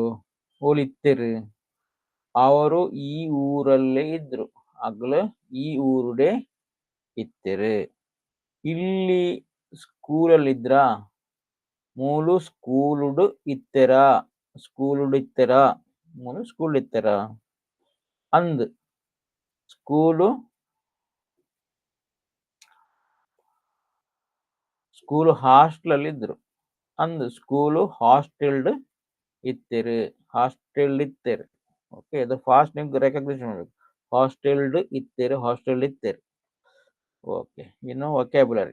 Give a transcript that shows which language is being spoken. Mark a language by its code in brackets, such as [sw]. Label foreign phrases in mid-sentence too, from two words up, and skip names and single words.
[tcy] ಓಲು ಇತ್ತೆರು, [kn] ಅವರು ಈ ಊರಲ್ಲೇ ಇದ್ರು, [tcy] ಹಗ್ಲು ಈ ಊರುಡೆ ಇತ್ತೆರು. [kn] ಇಲ್ಲಿ ಸ್ಕೂಲಲ್ಲಿದ್ರ? [tcy] ಮೂಲು ಸ್ಕೂಲುಡು ಇತ್ತೆರ, ಸ್ಕೂಲುಡು ಇತ್ತೆರ, ಮೂಲು ಸ್ಕೂಲ್ ಇತ್ತೆರ. [kn] ಅಂದ್ ಸ್ಕೂಲು ಹಾಸ್ಟೆಲ್ ಅಲ್ಲಿ ಇದ್ರು. [tcy] ಅಂದ್ ಸ್ಕೂಲು ಹಾಸ್ಟೆಲ್ಡ್ ಇತ್ತೆರು, ಹಾಸ್ಟೆಲ್ಡ್ ಇತ್ತೆರು. [kn] ಓಕೆ, ಇದು ಫಾಸ್ಟ್ ನಿಮ್ಗೆ ರೆಕಗ್ನಿಷನ್ ಮಾಡಬೇಕು. [tcy] ಹಾಸ್ಟೆಲ್ಡ್ ಇತ್ತೆರು, ಹಾಸ್ಟೆಲ್ಡ್ ಇತ್ತೆರು. [kn] ಓಕೆ, ಇನ್ನು ವೊಕ್ಯಾಬುಲರಿ.